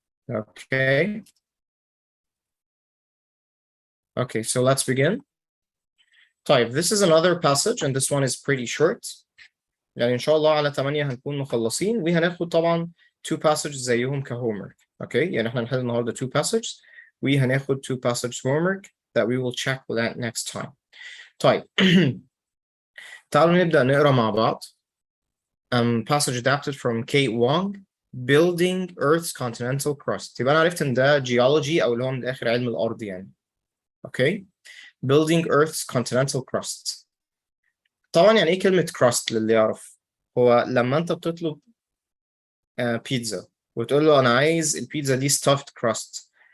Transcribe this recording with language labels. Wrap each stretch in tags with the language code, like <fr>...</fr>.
<en>Okay. Okay, so let's begin.</en> <ar>طيب</ar> <en>this is another passage and this one is pretty short.</en> <ar>يعني إن شاء الله على 8 هنكون مخلصين وهناخد طبعا</ar> <en>two passages</en> <ar>زيهم كhomework.</ar> <en>Okay,</en> <ar>يعني احنا هنحل النهارده</ar> <en>two passages</en> <ar>وهناخد</ar> <en>two passages homework that we will check with that next time.</en> <ar>طيب تعالوا نبدأ نقرا مع بعض.</ar> <en>Passage adapted from Kate Wong, Building Earth's Continental Crust.</en> <ar>يبقى أنا عرفت إن ده geology أو اللي هو من الآخر علم الأرض يعني.</ar> <en>Okay, Building Earth's Continental Crust.</en> <ar>طبعا يعني إيه كلمة crust للي يعرف؟ هو لما أنت بتطلب بيتزا وتقول له أنا عايز البيتزا دي</ar> <en>stuffed crust.</en>